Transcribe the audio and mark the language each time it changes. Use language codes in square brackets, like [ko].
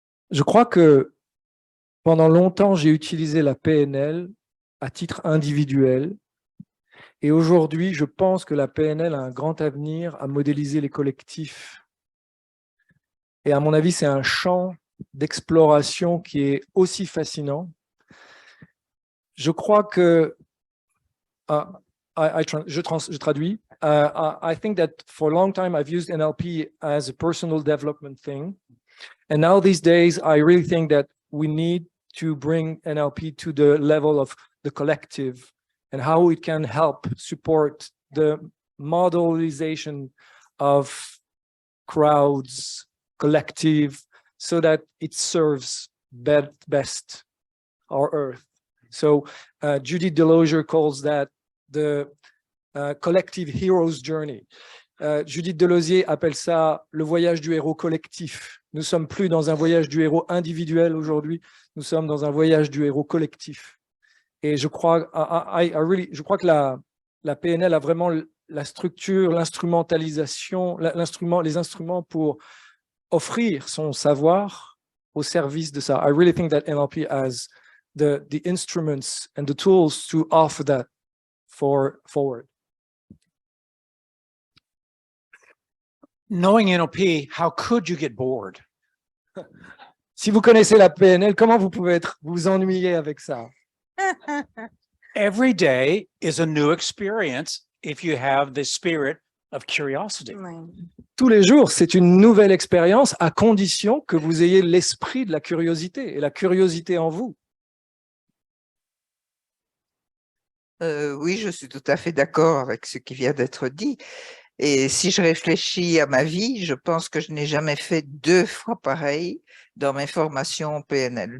[fr] Je crois que pendant longtemps, j'ai utilisé la PNL à titre individuel et aujourd'hui, je pense que la PNL a un grand avenir à modéliser les collectifs. Et à mon avis, c'est un champ d'exploration qui est aussi fascinant. Je crois que, je traduis, [en] I think that for a long time, I've used NLP as a personal development thing. And now these days, I really think that we need to bring NLP to the level of the collective and how it can help support the modelization of crowds, collective, so that it serves best our earth. So Judith Delosier calls that the collective hero's journey. [fr] Judith Delosier appelle ça le voyage du héros collectif. Nous ne sommes plus dans un voyage du héros individuel aujourd'hui, nous sommes dans un voyage du héros collectif. Et je crois, je crois que la PNL a vraiment la structure, l'instrumentalisation, les instruments pour offrir son savoir au service de ça. [en] I really think that NLP has the instruments and the tools to offer that forward. Knowing NLP, how could you get bored? [fr] Si vous connaissez la PNL, comment vous pouvez vous ennuyer avec ça? [en] Every day is a new experience if you have the spirit of curiosity. [fr] Tous les jours, c'est une nouvelle expérience à condition que vous ayez l'esprit de la curiosité et la curiosité en vous. Oui, je suis tout à fait d'accord avec ce qui vient d'être dit. Et si je réfléchis à ma vie, je pense que je n'ai jamais fait 2 fois pareil dans mes formations en PNL.